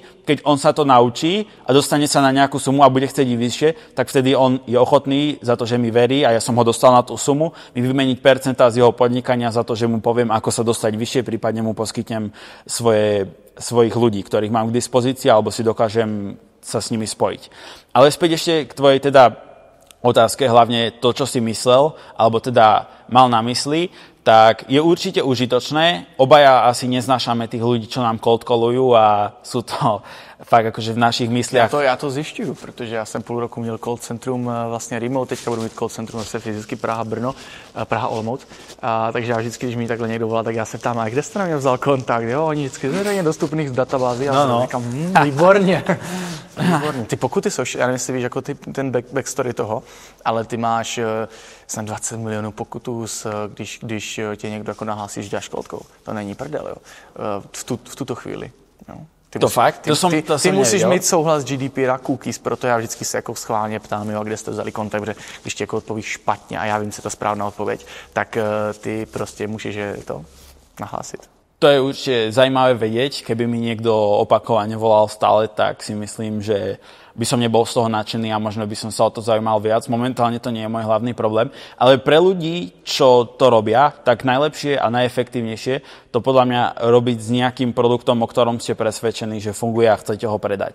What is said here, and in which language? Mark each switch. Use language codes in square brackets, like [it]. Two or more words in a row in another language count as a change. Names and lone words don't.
[sk] Keď on sa to naučí a dostane sa na nejakú sumu a bude chcieť ísť vyššie, tak vtedy on je ochotný za to, že mi verí a ja som ho dostal na tú sumu, mi vymeniť percentá z jeho podnikania za to, že mu poviem, ako sa dostať vyššie, prípadne mu poskytnem svojich ľudí, ktorých mám k dispozícii, alebo si dokážem sa s nimi spojiť. Ale späť ešte k tvojej teda otázke, hlavne to, čo si myslel, alebo teda mal na mysli, tak je určite užitočné. Obaja asi neznášame tých ľudí, čo nám cold callujú a sú to fakt akože v našich mysliach. [cs] Já to zjišťuju, protože já jsem půl roku měl call centrum vlastně remote, teďka budu mít call centrum zase fyzicky Praha-Brno, Praha-Olomouc. Takže já vždycky, když mi takhle někdo volá, tak já se ptám, a kde jste na mě vzal kontakt? Jo, oni vždycky zveřejně dostupných z databází a no. Říkám, výborně. Výborně. Ty pokuty jsou, já nevím, jestli víš, jako ten backstory toho, ale ty máš snad 20 milionů pokutů, když tě někdo jako nahlásí, že děláš [en] cold call. [cs] To není prdel, jo. V tuto chvíli. Jo. Ty musíš mít souhlas GDPR, cookies, proto já vždycky se jako schválně ptám, jo, kde jste vzali kontakt, protože když ti jako odpovíš špatně a já vím, co je ta správná odpověď, tak ty prostě můžeš to nahlásit. [sk] To je určite zaujímavé vedieť. Keby mi niekto opakovane volal stále, tak si myslím, že by som nebol z toho nadšený a možno by som sa o to zaujímal viac. Momentálne to nie je môj hlavný problém. Ale pre ľudí, čo to robia, tak najlepšie a najefektívnejšie to podľa mňa robiť s nejakým produktom, o ktorom ste presvedčení, že funguje a chcete ho predať.